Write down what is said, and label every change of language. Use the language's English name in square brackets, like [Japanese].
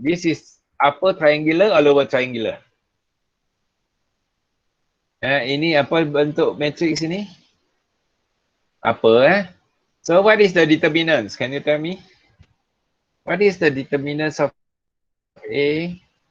[English] This is upper triangular or lower triangular? [Malay] Ini apa bentuk matrix ini? Apa [English] So what is the determinants? Can you tell me? What is the determinants of A?